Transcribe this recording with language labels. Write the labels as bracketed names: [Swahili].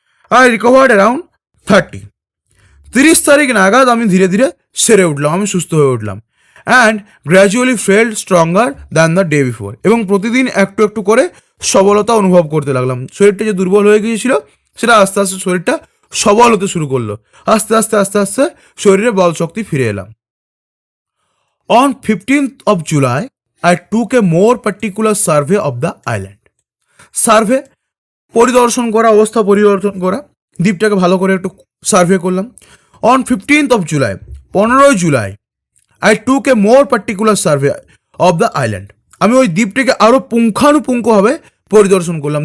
[English] I recovered around 30, [Bangla] 30 তারিখ নাগাদ আমি ধীরে ধীরে সেরে উঠলাম, আমি সুস্থ হয়ে উঠলাম। [English] and gradually felt stronger than the day before, [Bangla] এবং প্রতিদিন একটু একটু করে সবলতা অনুভব করতে লাগলাম। শরীরটা যে দুর্বল হয়ে গিয়েছিল সেটা আস্তে আস্তে শরীরটা সবল হতে শুরু করলো। আস্তে আস্তে আস্তে আস্তে শরীরে বল শক্তি ফিরে এলাম। [English] On 15th of July I took a more particular survey of the island. [Bangla] Survey পরিদর্শন করা, অবস্থা পরিদর্শন করা, দ্বীপটাকে ভালো করে একটু সার্ভে করলাম। [English] on 15th of July, [Bangla] 15 July, [English] I took a more particular survey of the island, [Bangla] আমি ওই দ্বীপটাকে আরও পুঙ্খানুপুঙ্খভাবে পরিদর্শন করলাম।